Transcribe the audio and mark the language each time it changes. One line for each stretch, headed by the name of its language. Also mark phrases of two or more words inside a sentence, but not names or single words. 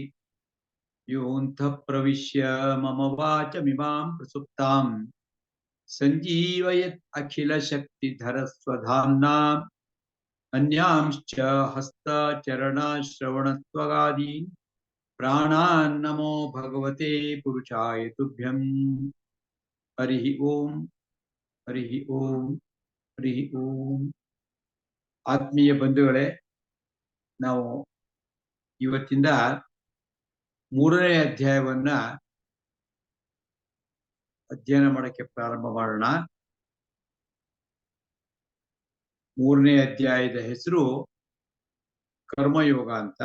Sanskrit: योऽन्तः प्रविश्य मम वाचमिमां प्रसुप्तां सञ्जीवयत् अखिलशक्तिधरस्वधाम्ना अन्यांश्च हस्तचरणश्रवणत्वगादीन् प्राणान्नमो भगवते पुरुषाय तुभ्यं। हरिः ओम हरिः ओम हरिः ओम।
Kannada: ಆತ್ಮೀಯ ಬಂಧುಗಳೇ, ನಾವು ಇವತ್ತಿಂದ 3ನೇ ಅಧ್ಯಾಯವನ್ನ ಅಧ್ಯಯನ ಮಾಡಕ್ಕೆ ಪ್ರಾರಂಭ ಮಾಡೋಣ. 3ನೇ ಅಧ್ಯಾಯದ ಹೆಸರು ಕರ್ಮಯೋಗ ಅಂತ.